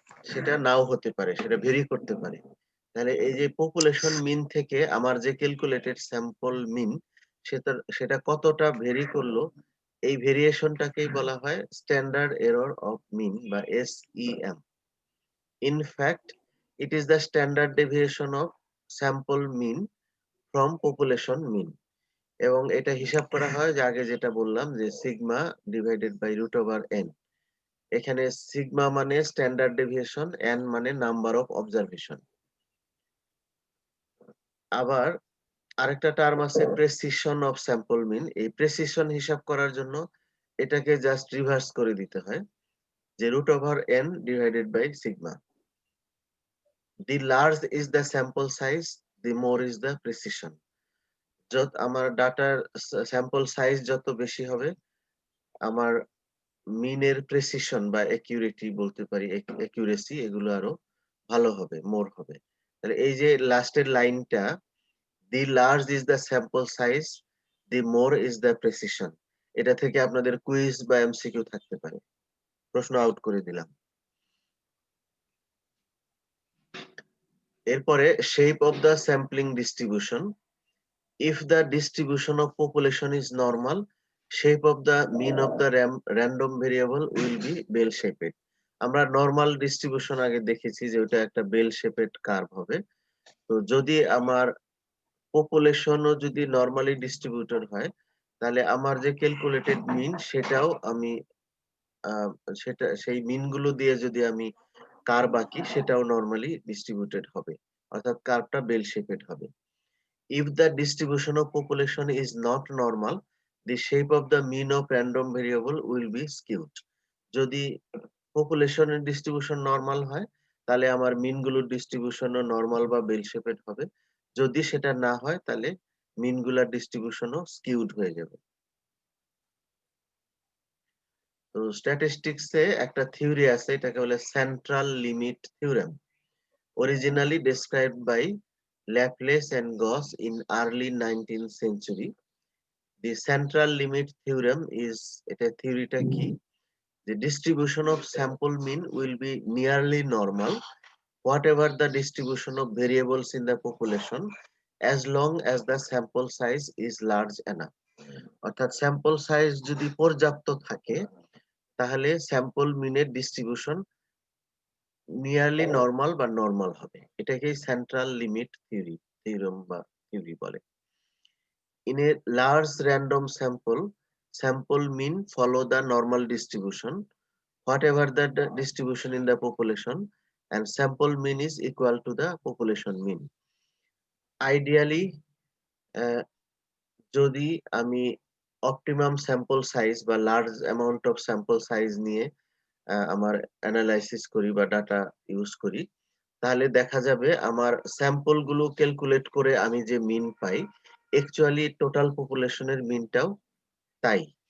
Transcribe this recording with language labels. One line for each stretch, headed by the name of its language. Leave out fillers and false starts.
Bangla: সেটা নাও হতে পারে, সেটা ভেরি করতে পারে। তাহলে এই যে পপুলেশন মিন থেকে আমার যে ক্যালকুলেটেড স্যাম্পল মিন, সেটা কতটা ভেরি করলো, এই ভেরিয়েশনটাকেই বলা হয় স্ট্যান্ডার্ড এরর অফ মিন বা SEM।
English: In fact, it is the standard deviation of sample mean from population mean.
Bangla: এবং এটা হিসাব করা হয় যে আগে যেটা বললাম যে sigma divided by root over N. এখানে সিগমা মানে স্ট্যান্ডার্ড ডেভিয়েশন, এন মানে নাম্বার অফ অবজারভেশন। আবার আরেকটা টার্ম আছে প্রেসিশন অফ স্যাম্পল মিন। এই প্রেসিশন হিসাব করার জন্য এটাকে জাস্ট রিভার্স করে দিতে হয়, যে root over N divided by sigma.
English: The large is the sample size, the more is the precision.
Bangla: যত আমার ডাটার স্যাম্পল সাইজ যত বেশি হবে, আমার মিনের প্রেসিশন বা একিউরেটি বলতে পারি, একিউরেসি, এগুলো আরো ভালো হবে, মোর হবে। তাহলে এই যে লাস্টের লাইনটা,
English: the large is the sample size, the more is the precision,
Bangla: এটা থেকে আপনাদের কুইজ বা MCQ থাকতে পারে। প্রশ্ন আউট করে দিলাম। এরপরে shape of the sampling distribution.
English: If the distribution of population is normal, shape of the mean of the random variable will be bell shaped.
Bangla: আমরা নরমাল ডিস্ট্রিবিউশন আগে দেখেছি যে ওটা একটা বেল শেপেড কার্ভ হবে। তো যদি আমার পপুলেশনও যদি নরমালি ডিস্ট্রিবিউটেড হয়, তাহলে আমার যে ক্যালকুলেটেড মিন সেটাও আমি সেটা সেই মিন গুলো দিয়ে যদি আমি কার্ভ আঁকি, সেটাও নরমালি ডিস্ট্রিবিউটেড হবে, অর্থাৎ কার্ভটা বেল শেপেড হবে।
English: If the distribution of population is not normal, the shape of the mean of random variable will be skewed.
Bangla: যদি পপুলেশনের ডিস্ট্রিবিউশন নরমাল হয়, তাহলে আমার মিন গুলোর ডিস্ট্রিবিউশনও নরমাল বা বেল শেপেড হবে। যদি সেটা না হয়, তাহলে মিন গুলার ডিস্ট্রিবিউশনও স্কিউড হয়ে যাবে। তো স্ট্যাটিস্টিক্সে একটা থিওরি আছে, এটাকে বলে central limit theorem,
English: originally described by Laplace and Gauss in early 19th century. The central limit theorem is
Bangla: এটা থিওরিটা কি,
English: the distribution of sample mean will be nearly normal whatever the distribution of variables in the population as long as the sample size is large enough.
Bangla: অর্থাৎ sample size যদি পর্যাপ্ত থাকে, তাহলে sample মিনের distribution nearly normal বা normal হবে। এটাকেই central limit theorem বা থিওরি বলে।
English: In a large random sample mean follow the normal distribution, whatever the distribution in the population, and sample mean is equal to the population mean.
Bangla: Ideally, যদি আমি optimum sample size বা large amount of sample size নিয়ে আমার analysis করি বা data use করি, তাহলে দেখা যাবে আমার স্যাম্পল গুলো ক্যালকুলেট করে আমি যে মিন পাই, অ্যাকচুয়ালি টোটাল পপুলেশনের মিনটাও তাই।